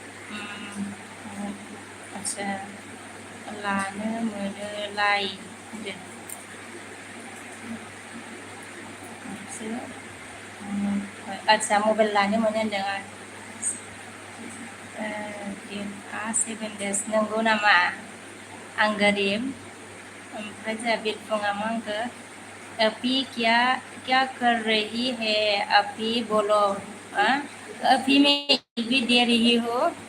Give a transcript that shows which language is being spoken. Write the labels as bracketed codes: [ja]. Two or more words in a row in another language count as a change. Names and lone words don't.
[brx] आच्छा लानो मोनोलाय आच्छा मबाइल लानो मोनो होनदों आरो 7 डेज नंगौ नामा आं गोरिब ओमफ्राय जोंहा बिरफुङा मा होनखो [hi] अभी क्या क्या कर रही है अभी बोलो अभी मैं भी दे रही हूँ